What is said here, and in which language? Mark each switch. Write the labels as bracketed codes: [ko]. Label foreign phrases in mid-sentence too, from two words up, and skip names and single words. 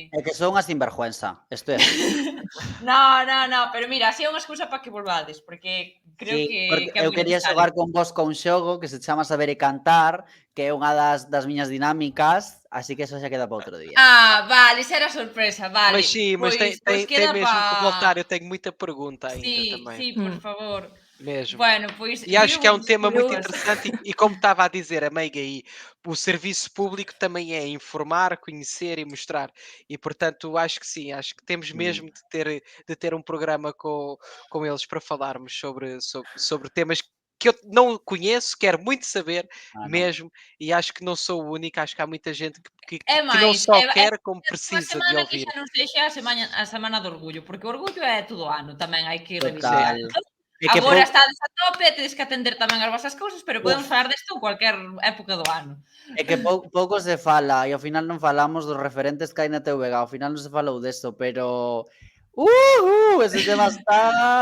[gl] É que son unha sinvergüenza. Isto é así. No, pero mira, así é unha excusa para que volvades, porque creo Sí, porque que é eu moi quería necesario. xogar con vos con xogo que se chama Saber e Cantar, que é unha das miñas dinámicas, así que eso xa queda para outro día. Vale, xa era sorpresa, vale. [pt] Mas sim, mas tem, [gl] Pois [pt] tem, tem [gl] queda [pt] mesmo que voltar. [gl] para... [pt] Eu tenho muita pergunta ainda também. [gl] Sí, por favor. [pt] Mesmo. [gl] Bueno, pois [pt] E acho que é um [gl] pido [pt] tema muito [gl] desculpas. [pt] interessante e como estava a dizer a Meiga aí, o serviço público também é informar, conhecer e mostrar. E portanto acho que sim, acho que temos mesmo de ter um programa com eles para falarmos sobre temas que eu não conheço, quero muito saber [gl] Non. [pt] mesmo, e acho que não sou o único, acho que há muita gente [gl] É [pt] que não [gl] máis, [pt] só [gl] é [pt] quer como [gl] unha [pt] precisa de [gl] semana que [pt] ouvir. [gl] xa non sexa a semana do orgullo, porque o orgullo é todo o ano, tamén hai que reivindicar. Total. Entón, É que agora estades a tope, tedes que atender tamén as vosas cousas, pero podemos Uf. falar desto en cualquier época do ano. É que pouco se fala e ao final non falamos dos referentes que hai na TVG, ao final non se falou deso, pero ese tema está